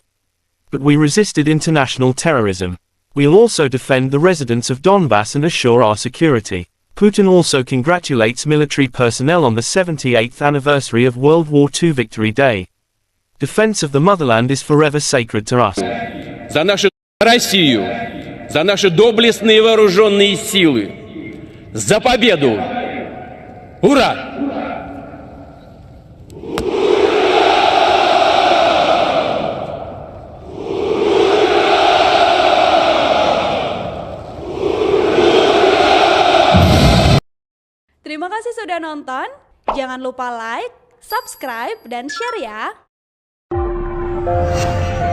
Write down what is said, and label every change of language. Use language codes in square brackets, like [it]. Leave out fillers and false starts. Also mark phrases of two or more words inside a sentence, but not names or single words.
[en] But we resisted international terrorism. We'll also defend the residents of Donbass and assure our security. Putin also congratulates military personnel on the 78th anniversary of World War II Victory Day. Defense of the motherland is forever sacred to us. [ru] За нашу Россию, за наши доблестные вооруженные силы, за победу! Ура! [id] Terima kasih sudah nonton. Jangan lupa like, subscribe, dan share ya.